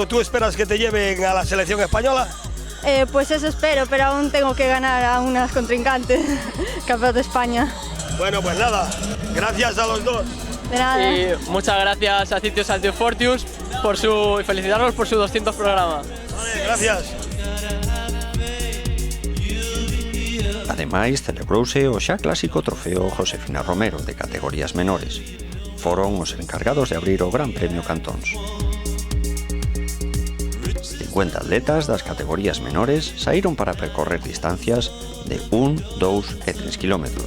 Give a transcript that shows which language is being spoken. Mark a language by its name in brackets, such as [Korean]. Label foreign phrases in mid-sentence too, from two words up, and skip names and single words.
[Spanish] ¿Tú esperas que te lleven a la selección española? Pues eso espero, pero aún tengo que ganar a unas contrincantes. Campeonato de España. Bueno, pues nada, gracias a los 2. De nada. Y muchas gracias a Citios Antifortius y felicitarlos por su 200 programa. Vale, gracias. [Galician] Ademais, celebrouse o xa clásico trofeo Josefina Romero de categorías menores. Foron os encargados de abrir o Gran Premio Cantóns. 50 atletas das categorías menores saíron para percorrer distancias de 1, 2 e 3 kilómetros.